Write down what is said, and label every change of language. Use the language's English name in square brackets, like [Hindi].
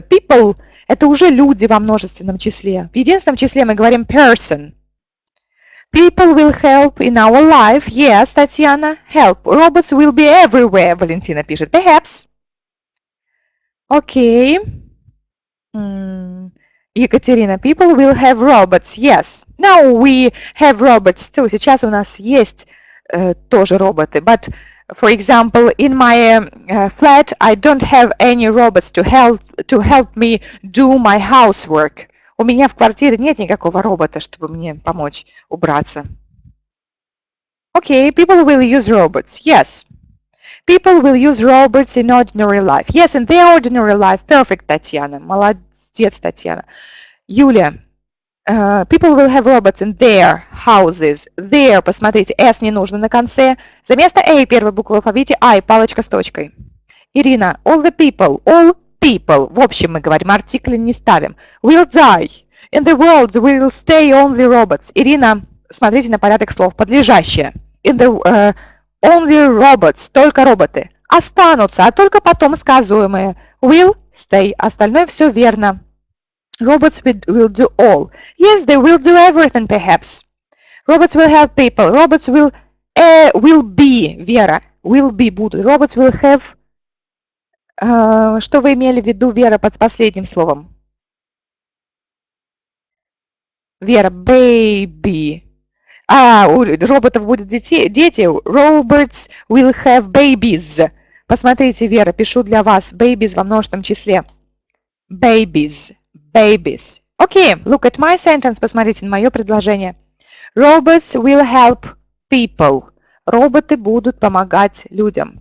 [Russian] People – это уже люди во множественном числе. В единственном числе мы говорим person. [English] People will help in our life. Yes, Татьяна. Help. Robots will be everywhere, Валентина пишет. Perhaps. Окей. [Russian] Екатерина. [English] People will have robots. Yes. Now we have robots too. [Russian] Сейчас у нас есть тоже роботы. [English] But for example, in my flat, I don't have any robots to help me do my housework. [Russian] У меня в квартире нет никакого робота, чтобы мне помочь убраться. [English] Okay, people will use robots. Yes. People will use robots in ordinary life. Yes, in their ordinary life. Perfect, Татьяна. [Russian] Молодец, Татьяна. Юлия. [English] People will have robots in their houses. [Russian] Their, посмотрите, S не нужно на конце. За место A первой буквы в алфавите I, палочка с точкой. [English] Ирина, all people. [Russian] В общем, мы говорим, артикли не ставим. [English] Will die. In the world will stay only robots. [Russian] Ирина, смотрите на порядок слов, подлежащее. [English] In the only robots, [Russian] только роботы. Останутся, а только потом сказуемые. [English] Will stay. [Russian] Остальное все верно. [English] Robots will do all. Yes, they will do everything, perhaps. Robots will have people. Robots will be, Вера, will be, будут. Robots will have... [Russian] что вы имели в виду, Вера, под последним словом? Вера, baby. У роботов будут дети. [English] Robots will have babies. [Russian] Посмотрите, Вера, пишу для вас. Babies во множественном числе. [English] Babies. Babies. Окей, look at my sentence. [Russian] Посмотрите на мое предложение. [English] Robots will help people. [Russian] Роботы будут помогать людям.